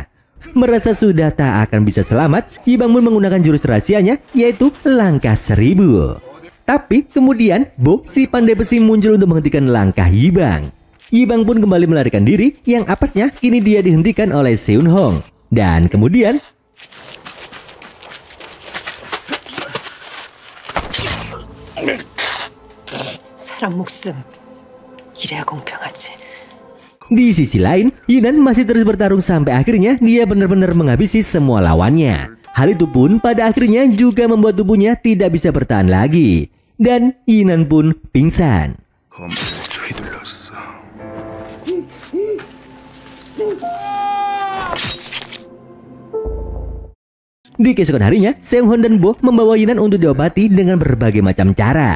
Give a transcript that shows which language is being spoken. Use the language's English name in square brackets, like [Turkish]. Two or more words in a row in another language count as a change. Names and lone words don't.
[Indonesian] Merasa sudah tak akan bisa selamat, Yibang pun menggunakan jurus rahasianya, yaitu langkah 1000. Tapi kemudian, Bo, si pandai besi muncul untuk menghentikan langkah Yibang. Yibang pun kembali melarikan diri, yang apesnya kini dia dihentikan oleh Seun Hong. Dan kemudian [Korean] 사람 목숨 이래야 공평하지. [Indonesian] di sisi lain, Yinan masih terus bertarung sampai akhirnya dia benar-benar menghabisi semua lawannya. Hal itu pun pada akhirnya juga membuat tubuhnya tidak bisa bertahan lagi. Dan Yinan pun pingsan. Di keesokan harinya, Seung Hon dan Bo membawa Yinan untuk diobati dengan berbagai macam cara.